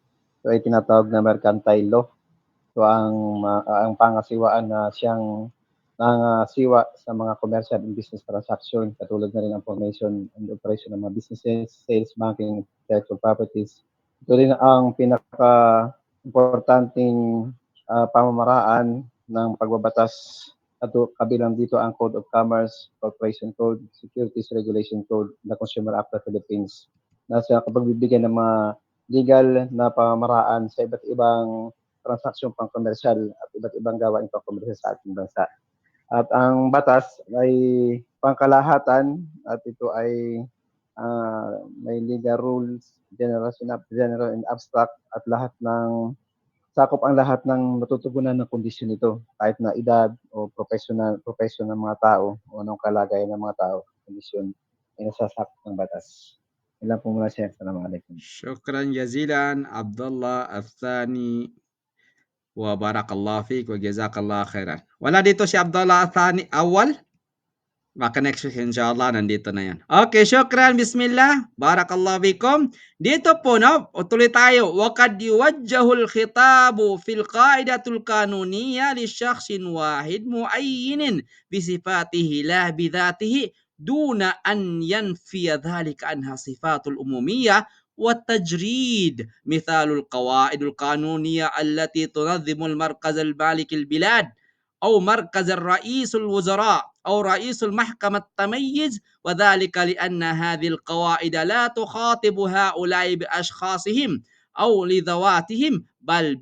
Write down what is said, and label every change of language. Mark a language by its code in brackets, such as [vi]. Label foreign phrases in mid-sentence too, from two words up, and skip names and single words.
[tl] So ay tinatawag na [en] mercantile law. [tl] So ang pangasiwaan na siyang nangasiwa sa mga [en] commercial and business transaction, [tl] katulad na rin ang [en] formation and operation [tl] ng mga businesses, sales, banking, [en] intellectual properties. [tl] Ito rin ang pinaka-importanting pamamaraan ng pagbabatas at kabilang dito ang Code of Commerce, Corporation Code, Securities Regulation Code, the Consumer Act of the Philippines, na sa kapagbibigyan ng mga legal na pamamaraan sa iba't ibang transaksyon pang-komersyal at iba't ibang gawain pang-komersyal sa ating bansa. At ang batas ay pangkalahatan at ito ay may [en] legal rules, general and abstract [tl] at sakop ang lahat ng matutugunan ng kondisyon nito, kahit na edad o profession ng mga tao o anong kalagayan ng mga tao, kondisyon ay nasasakop ng batas. Ilan po muna siya. Assalamualaikum. [ar] شكرا جزيلا عبدالله الثاني وبارك الله فيك وجزاك الله خيرا. [tl] Wala dito si Abdullah Athani awal? Baka next week inshallah nandito na yan. [ar] Okay, شكرا بسم الله بارك الله فيكم. [tl] Dito po, no, tuloy tayo. [ar] وَقَدْ يُوَجَّهُ الْخِطَابُ فِي الْقَاعِدَةِ الْقَانُونِيَّةِ لِشَخْصٍ وَاحِدٍ مُعَيِّنٍ بِصِفَاتِهِ لَا بِذَاتِهِ دُونَ أَنْ يَنْفِيَ ذَلِكَ عَنْهَا صِفَاتُ الْعُمُومِيَّةِ والتجريد. مثال القواعد القانونية التي تنظم المركز المالك البلاد أو مركز الرئيس الوزراء أو رئيس المحكمة التميز، وذلك لأن هذه القواعد لا تخاطب هؤلاء بأشخاصهم أو لذواتهم بل